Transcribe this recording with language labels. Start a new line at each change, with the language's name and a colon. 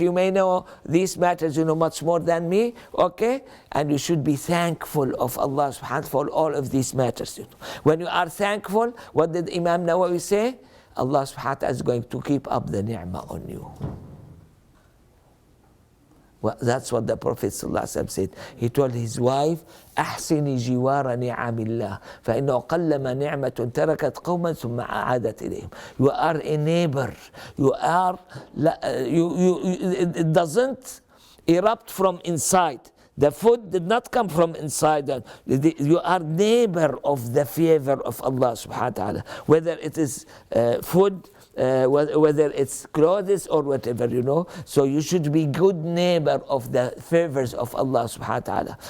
English: You may know these matters, much more than me, okay? And you should be thankful of Allah subhanahu wa ta'ala for all of these matters. When you are thankful, what did Imam Nawawi say? Allah subhanahu wa ta'ala is going to keep up the ni'mah on you. Well, that's what the Prophet ﷺ said. He told his wife,
Arabic: أحسني جوار نعم الله فإنه قلما نعمة تركت قوما ثم عادت إليهم.
English: You are a neighbor. You are, it doesn't erupt from inside. The food did not come from inside. You are neighbor of the favor of Allah subhanahu wa ta'ala. Whether it is food, whether it's clothes or whatever, So you should be good neighbor of the favors of Allah subhanahu wa ta'ala.